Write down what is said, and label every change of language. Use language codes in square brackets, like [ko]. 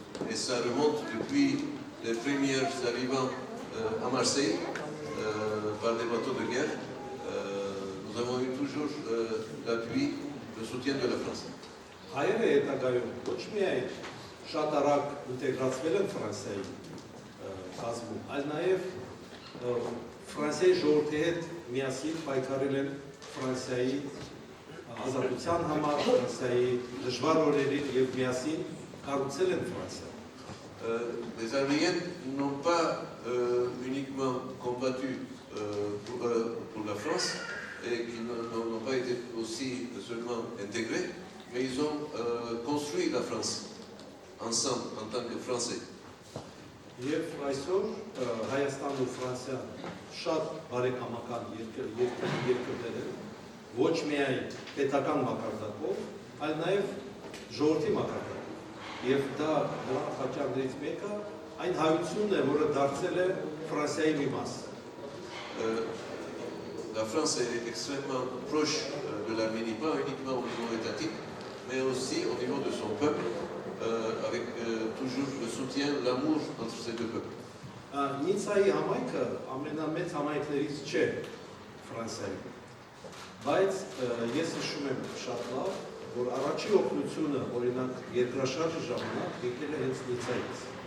[fr] Et ça remonte depuis les premiers arrivants à Marseille par des bateaux de guerre. Nous avons eu toujours l'appui, le soutien de la France. [hy] Հայերը հետագայում ոչ միայն շատ արագ ինտեգրացվել են Ֆրանսիայի կազմում, այլ նաև Ֆրանսիայի ժողովրդի հետ միասին պայքարել են Ֆրանսիայի ազատության համար, Ֆրանսիայի դժվար օրերին եւ միասին կառուցել են Ֆրանսիա։ [fr] Les Arméniens n'ont pas uniquement combattu pour la France et qui n'ont pas été aussi seulement intégrés, mais ils ont construit la France ensemble en tant que Français. [hy] Եվ այսօր Հայաստանն ու Ֆրանսիան շատ բարեկամական երկրներ են, ոչ միայն պետական մակարդակով, այլ նաև ժողովրդի մակարդակով։ Եվ դա նրան խաչարներից մեկը այն հայությունն է, որը դարձել է Ֆրանսիայի մի մաս։ [fr] La France est extrêmement proche de l'Arménie, pas uniquement au niveau étatique, mais aussi au niveau de son peuple, avec toujours le soutien, l'amour entre ces deux peuples. [hy] Նիցայի համայնքը ամենամեծ համայնքներից չէ Ֆրանսիայում, բայց ես հիշում եմ շատ լավ, որ առաջի օգնությունը, օրինակ երկրաշարժի ժամանակ եկել է հենց Նիցայից։